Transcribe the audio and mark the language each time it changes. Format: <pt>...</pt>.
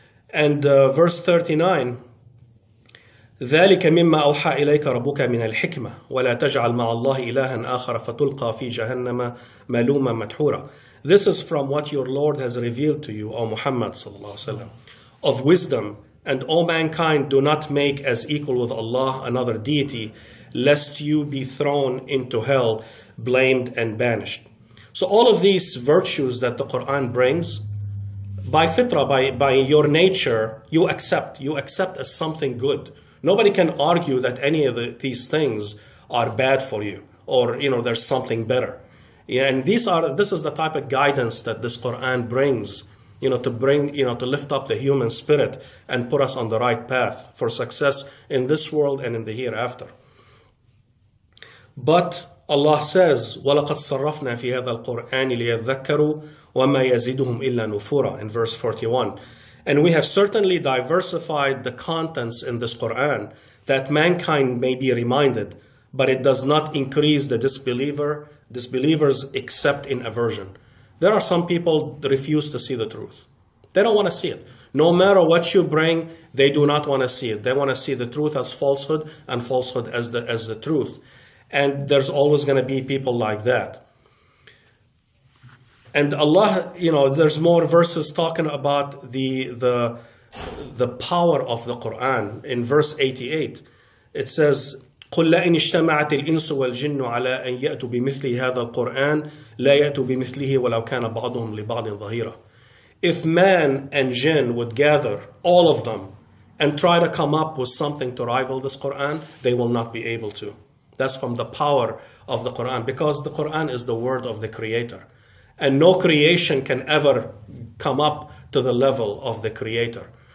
<en>And verse 39,</en> <ar>ذَلِكَ مِمَّا أَوْحَى إِلَيْكَ رَبُّكَ مِنَ الْحِكْمَةِ وَلَا تَجْعَلْ مَعَ اللَّهِ إِلَهًا آخَرَ فَتُلْقَى فِي جَهَنَّمَ مَلُومًا مَدْحُورًا.</ar> <en>This is from what your Lord has revealed to you, O Muhammad sallallahu alaihi wasallam, of wisdom. And all mankind, do not make as equal with Allah another deity, lest you be thrown into hell, blamed and banished. So all of these virtues that the Quran brings, by fitrah, by your nature, you accept as something good. Nobody can argue that any of these things are bad for you, or there's something better. And this is the type of guidance that this Quran brings. To lift up the human spirit and put us on the right path for success in this world and in the hereafter. But Allah says,</en> <ar>وَلَقَدْ صَرَّفْنَا فِي هَذَا الْقُرْآنِ لِيَذَّكَّرُوا وَمَا يَزِدُهُمْ إِلَّا نُفُورًا,</ar> <en>in verse 41. And we have certainly diversified the contents in this Quran that mankind may be reminded, but it does not increase the disbelievers except in aversion. There are some people that refuse to see the truth. They don't want to see it. No matter what you bring, they do not want to see it. They want to see the truth as falsehood and falsehood as the truth. And there's always going to be people like that. And Allah, there's more verses talking about the power of the Quran. In verse 88, it says,</en> <ar>قل لئن اجتمعت الإنس والجن على أن يأتوا بمثل هذا القرآن لا يأتوا بمثله ولو كان بعضهم لبعض ظهيرا.</ar> <en>If man and jinn would gather, all of them, and try to come up with something to rival this Quran, they will not be able to. That's from the power of the Quran, because the Quran is the word of the Creator. And no creation can ever come up to the level of the Creator.</en>